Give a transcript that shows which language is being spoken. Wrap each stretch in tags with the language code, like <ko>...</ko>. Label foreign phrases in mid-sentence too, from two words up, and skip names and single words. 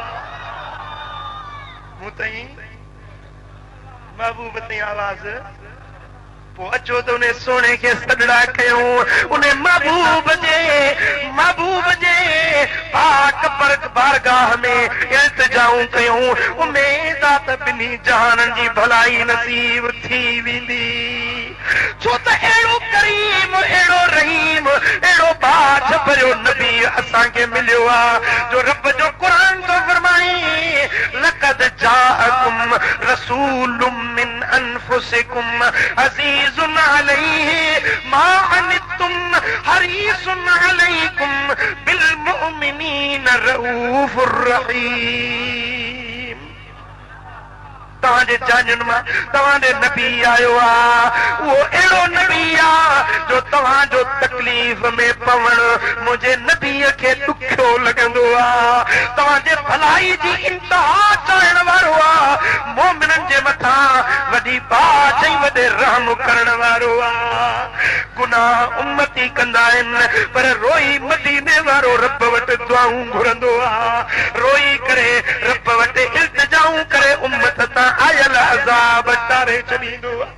<sd>मूं ताईं महबूब ताईं आवाज़ पोइ अचो त उन सोने खे सॾड़ा कयूं उन महबूब जे पाक बारगाह में इल्तिजाऊं कयूं उमेद आहे त ॿिन्ही जहाननि जी भलाई नसीब थी वेंदी छो त अहिड़ो करीम अहिड़ो रहीम अहिड़ो बाझ भरियो नबी असांखे मिलियो आहे जो रब जो क़ुरान थो फरमाए</sd> <ar>لقد جاءكم رسول من أنفسكم عزيز عليه ما عنتم حريص عليكم بالمؤمنين رءوف رحيم</ar> <sd>तव्हांजे जानियुनि मां तव्हांजे नबी आयो आहे उहो अहिड़ो नबी आहे जो तव्हांजो तकलीफ़ में पवण मुंहिंजे नबीअ खे ॾुखियो लॻंदो आहे तव्हांजे भलाई जी इंतिहा चाहण वारो आहे मोमिननि जे मथां वॾी बाज ऐं वॾे रहम करण वारो आहे गुनाह उम्मती कंदा आहिनि पर रोई मदीने वारो रब वटि दुआऊं घुरंदो आहे रोई करे रब वटि इल्तिजाऊं करे उम्मत तां आयल अज़ाब टारे छॾींदो</sd>